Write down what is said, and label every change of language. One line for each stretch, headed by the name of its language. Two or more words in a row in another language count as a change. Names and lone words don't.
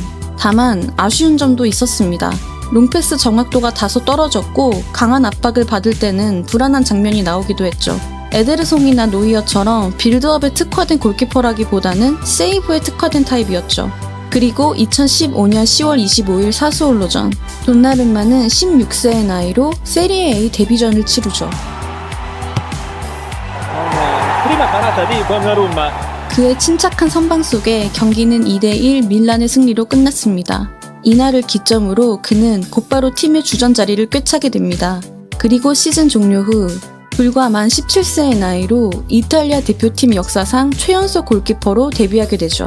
Korean: 다만 아쉬운 점도 있었습니다. 롱패스 정확도가 다소 떨어졌고 강한 압박을 받을 때는 불안한 장면이 나오기도 했죠. 에데르송이나 노이어처럼 빌드업에 특화된 골키퍼라기보다는 세이브에 특화된 타입이었죠. 그리고 2015년 10월 25일 사수올로전. 돈나룸마는 16세의 나이로 세리에 A 데뷔전을 치르죠.
Italian: Prima parata di Donnarumma.
Korean: 그의 침착한 선방 속에 경기는 2대1 밀란의 승리로 끝났습니다. 이날을 기점으로 그는 곧바로 팀의 주전 자리를 꿰차게 됩니다. 그리고 시즌 종료 후 불과 만 17세의 나이로 이탈리아 대표팀 역사상 최연소 골키퍼로 데뷔하게 되죠.